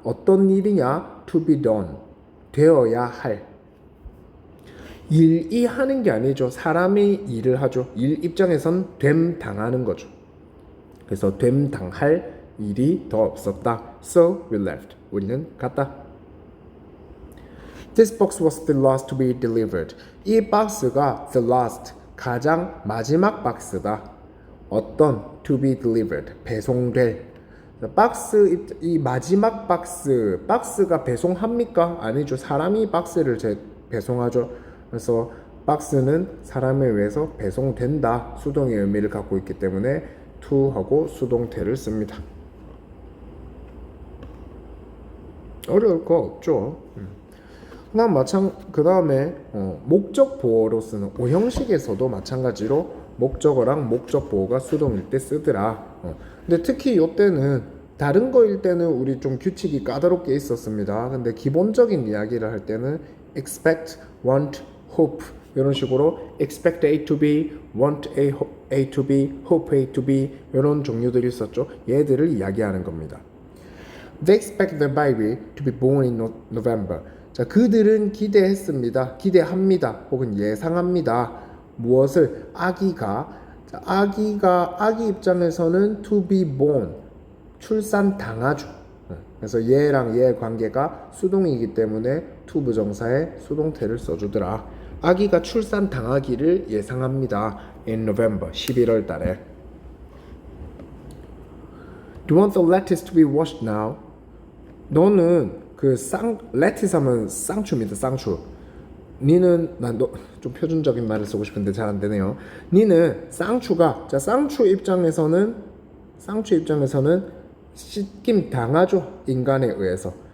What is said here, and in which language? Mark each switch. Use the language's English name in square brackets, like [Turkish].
[Korean] 어떤 일이냐? [English] To be done. [Korean] 되어야 할. 일이 하는 게 아니죠. 사람이 일을 하죠. 일 입장에선 됨 당하는 거죠. 그래서 됨 당할 일이 더 없었다. [English] So we left. [Korean] 우리는 갔다. [English] This box was the last to be delivered. [Korean] 이 박스가 the last, 가장 마지막 박스다. 어떤? [English] To be delivered. [Korean] 배송될. 박스, 이 마지막 박스, 박스가 배송합니까? 아니죠. 사람이 박스를 배송하죠. 그래서 박스는 사람에 의해서 배송된다. 수동의 의미를 갖고 있기 때문에 to하고 수동태를 씁니다. 어려울 거 없죠. 그 다음에 목적 보어로 쓰는 오형식에서도 마찬가지로 목적어랑 목적 보어가 수동일 때 쓰더라. 근데 특히 이때는 다른 거일 때는 우리 좀 규칙이 까다롭게 있었습니다. 근데 기본적인 이야기를 할 때는 expect, want, hope 이런 식으로 [English] expect A to B, [Korean] want A to B, hope A to B 이런 종류들이 있었죠. 얘들을 이야기하는 겁니다. [English] They expect the baby to be born in November. [Korean] 자, 그들은 기대했습니다. 기대합니다. 혹은 예상합니다. 무엇을? 아기가. 자, 아기 입장에서는 [English] to be born. [Korean] 출산 당하죠. 그래서 얘랑 얘의 관계가 수동이기 때문에 to 부정사에 수동태를 써주더라. 아기가 출산 당하기를 예상합니다. [English] In November, [Korean] 11월 달에. [English] Do you want the lettuce to be washed now? [Korean] 너는 그 lettuce 하면 쌍추입니다. 쌍추. 니는 좀 표준적인 말을 쓰고 싶은데 잘 안 되네요. 니는 쌍추가, 자, 쌍추 입장에서는 쌍추 입장에서는 씻김 당하죠. 인간에 의해서.